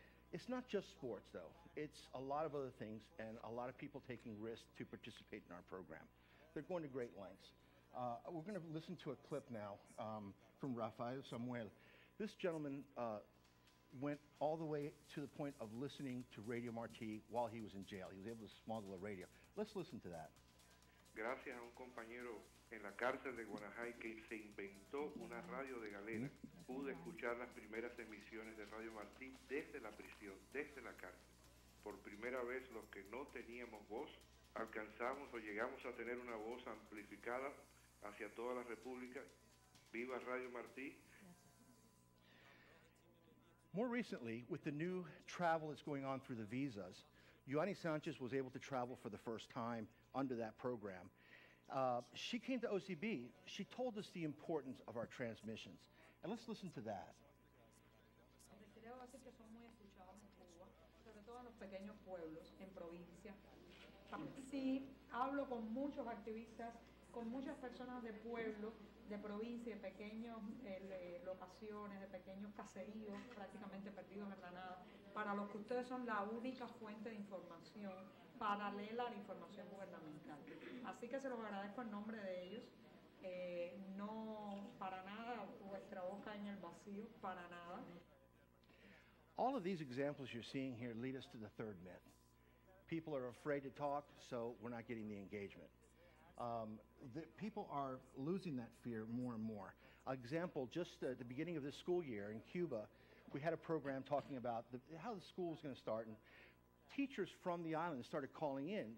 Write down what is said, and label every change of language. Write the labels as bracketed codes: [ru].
[en] It's not just sports, though. It's a lot of other things and a lot of people taking risks to participate in our program. They're going to great lengths. We're going to listen to a clip now from Rafael Samuel. This gentleman went all the way to the point of listening to Radio Martí while he was in jail. He was able to smuggle a radio. Let's listen to that. [es] Gracias a un compañero en la cárcel de Guanajay que se inventó una radio de galera, pude escuchar las primeras emisiones de Radio Martí desde la prisión, desde la cárcel. Por primera vez los que no teníamos voz, alcanzamos o llegamos a tener una voz amplificada hacia toda la República. Viva Radio Martí. [en] More recently, with the new travel that's going on through the visas, Joanny Sanchez was able to travel for the first time under that program. She came to OCB. She told us the importance of our transmissions. And let's listen to that. [es] Debo decir que son muy escuchados en Cuba, sobre todo en los pequeños pueblos, en provincia. Sí, hablo con muchos activistas, con muchas personas de pueblo, de provincia, de pequeñas locaciones, de pequeños caseríos prácticamente perdidos en la nada, para los que ustedes son la única fuente de información paralela a la información gubernamental. Así que se los agradezco en nombre de ellos. No para nada vuestra boca en el vacío, para nada. [en] All of these examples you're seeing here lead us to the third myth. People are afraid to talk, so we're not getting the engagement. People are losing that fear more and more. Example, just at the beginning of this school year in Cuba, we had a program talking about how the school was going to start, and teachers from the island started calling in.